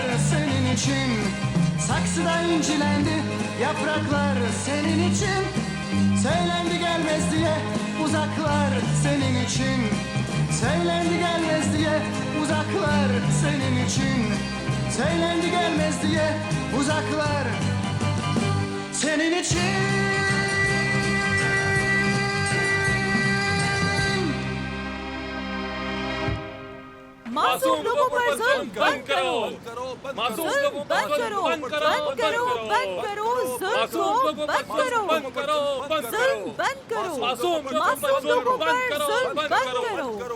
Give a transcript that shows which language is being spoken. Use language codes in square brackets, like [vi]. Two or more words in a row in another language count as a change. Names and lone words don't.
[tr] Senin için saksıda incilendi yapraklar, senin için söylendi gelmez diye uzaklar. Senin için söylendi gelmez diye uzaklar. Senin için söylendi gelmez diye uzaklar. Senin için. [hi] मासूम लोगों पर जुल्म बंद करो, मासूम लोगों पर जुल्म बंद करो, बंद करो, बंद करो, जुल्म को बंद करो, बंद करो, जुल्म बंद करो, मासूम लोगों पर जुल्म बंद करो।